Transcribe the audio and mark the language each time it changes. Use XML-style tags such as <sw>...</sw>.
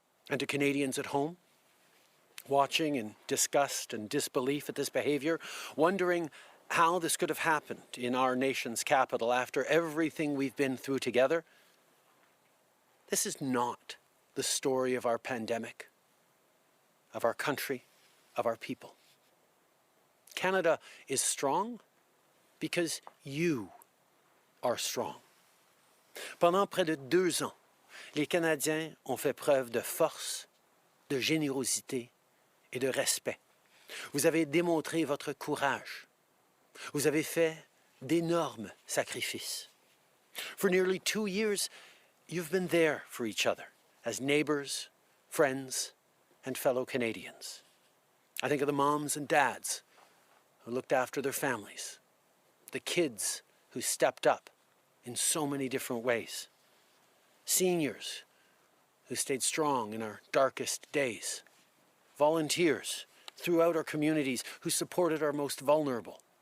<en>And to Canadians at home, watching in disgust and disbelief at this behavior, wondering how this could have happened in our nation's capital after everything we've been through together, this is not the story of our pandemic, of our country, of our people. Canada is strong because you are strong.</en> <fr>Pendant près de 2 ans, les Canadiens ont fait preuve de force, de générosité et de respect. Vous avez démontré votre courage. Vous avez fait d'énormes sacrifices.</fr> <en>For nearly 2 years, you've been there for each other as neighbors, friends, and fellow Canadians. I think of the moms and dads who looked after their families, the kids who stepped up in so many different ways, seniors who stayed strong in our darkest days, volunteers throughout our communities who supported our most vulnerable,</en>